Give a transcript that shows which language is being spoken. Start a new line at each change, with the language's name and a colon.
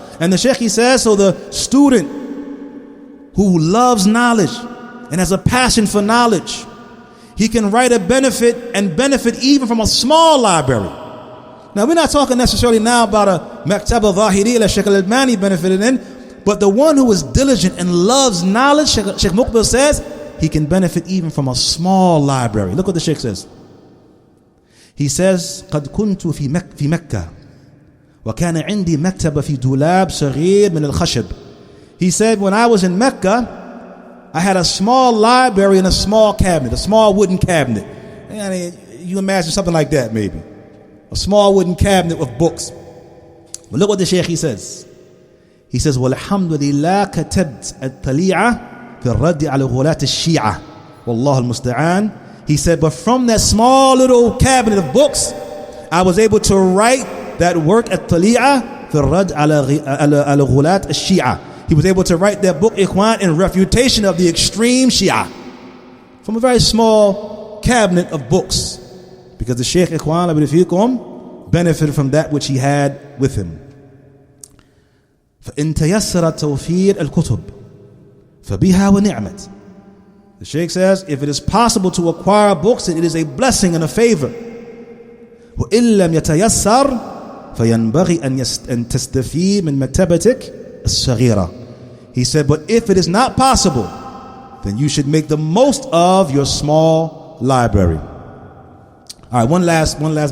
English: And the Shaykh, he says, so the student who loves knowledge and has a passion for knowledge, he can write a benefit and benefit even from a small library. Now we're not talking necessarily now about a maktaba dhahiri that Shaykh al-Albani benefited in, but the one who is diligent and loves knowledge, Shaykh Muqbil says, he can benefit even from a small library. Look what the Shaykh says. He says,
Arabic: قد كنت في مكة وكان عندي مكتبة في دولاب صغير من الخشب.
English: He said, when I was in Mecca, I had a small library in a small cabinet, a small wooden cabinet. You imagine something like that maybe. A small wooden cabinet with books. But look what the Shaykh he says. He says,
Arabic: وَالْحَمْدُ لِلَّهِ كَتَبْتْ التَّلِيعَةِ فِي الرَّدِّ عَلَى غُلَاةِ الشِّيعَةِ وَاللَّهُ الْمُسْتَعَانِ.
English: He said, but from that small little cabinet of books, I was able to write that work at Tali'a
Arabic: في الرد على غلاة الشيعة.
English: He was able to write that book, Ikhwan, in refutation of the extreme Shia. From a very small cabinet of books. Because the Shaykh, Ikhwan, Fikum, benefited from that which he had with him.
Arabic: فإن تيسر توفير الكتب فبها ونعمت.
English: The Shaykh says, if it is possible to acquire books, it is a blessing and a favor.
Arabic: وإن لم يتيسر فينبغي أن تستفيد من مكتبتك الصغيرة.
English: He said, but if it is not possible, then you should make the most of your small library. All right, one last bit.